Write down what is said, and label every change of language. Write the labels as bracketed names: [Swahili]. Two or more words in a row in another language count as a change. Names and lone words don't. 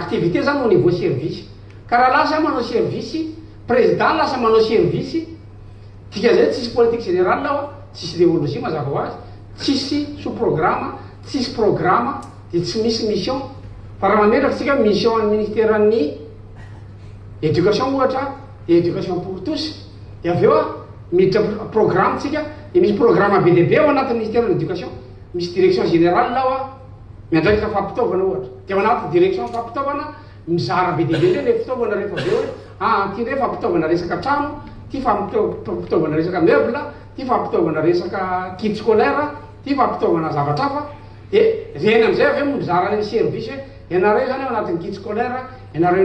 [Malagasy] Activité zany [French] au niveau service. [Malagasy] Ka raha lasa manao [French] service président [Malagasy] lasa manao service tika zay tsisy [French] politique générale [Malagasy] ao tsisy idéologie mazava ho azy tsisy [French] sous programme [Malagasy] tsisy programme de tsy misy mission fa raha mametraky tsika mission an'ny ministère ny éducation ohatra [French] éducation pour tous [Malagasy] de avy eo a miditra programme tsika de misy programme be deaibe ao anaty [French] ministère de l'éducation [Malagasy] misy [French] direction générale [Malagasy] ao a miandraikitra fampitaovana ohatra de ao anaty direction fampitaovana mizara be deaibe ndray le fitaovana rehefa be hoe ty ndray fampitaovana resaka trano ty fampitaovana resaka meuble ty fampitaovana resaka [French] kit scolaire [Malagasy] ty fampitaovana zavatra hafa de reny amizay avy eo mizara ny service hoe ianareo zany ao anatin'ny [French] kit scolaire [Malagasy] ianareo